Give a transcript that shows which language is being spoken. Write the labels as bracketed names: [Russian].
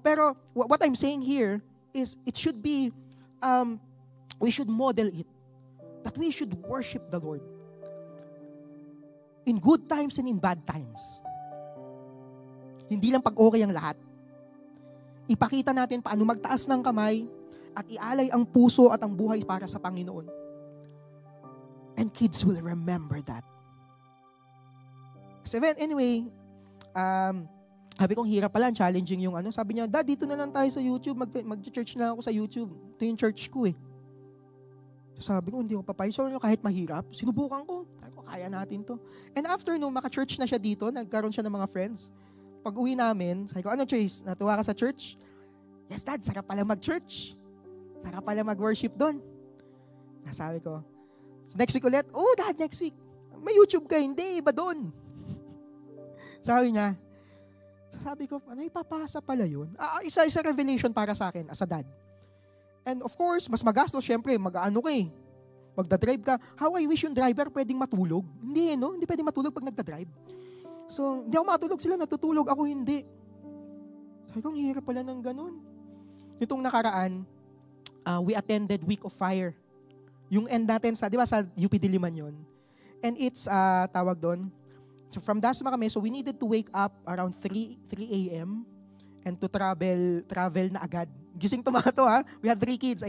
[Filipino] Pero [English] what I'm saying here is it should be, we should model it. That we should worship the Lord. In good times and in bad times. [Filipino] Hindi lang pag-okay ang lahat. Ipakita natin paano magtaas ng kamay at ialay ang puso at ang buhay para sa Panginoon. [English] And kids will remember that. [Filipino] So anyway, sabi kong hirap pala, challenging yung sabi niya, Dad, dito na lang tayo sa YouTube, mag-church na ako sa YouTube. Ito yung church ko eh. So sabi ko, hindi ko papayag. So kahit mahirap, sinubukan ko. Sabi ko, kaya natin to. And after maka-church na siya dito, nagkaroon siya ng mga friends. Pag uwi namin, sabi ko, Chase, natuwa ka sa church? Yes, Dad, sarap pala mag-church. Sarap pala mag-worship doon. Sabi ko, so next week ulit, Dad, next week. May YouTube ka, hindi, iba doon. Sabi niya, sabi ko, ipapasa pala yun? Isa revelation para sa akin [English] as a dad. And of course, [Filipino] mas magastos, syempre, magdadrive ka. [English] How I wish [Filipino] yung driver pwedeng matulog. Hindi, no? Hindi pwedeng matulog pag nagdadrive. So, hindi ako matulog, sila natutulog, ako hindi. Sabi ko, ang hirap pala ng ganun. Itong nakaraan, [English] we attended Week of Fire. [Filipino] Yung end natin di ba [English] sa UP Diliman yun? And it's, [Filipino] tawag doon, [English] so from Dasma kami, so we needed to wake up around 3 a.m. and to travel [Filipino] na agad. Gising to mga to, ha? [English] We had 3 kids.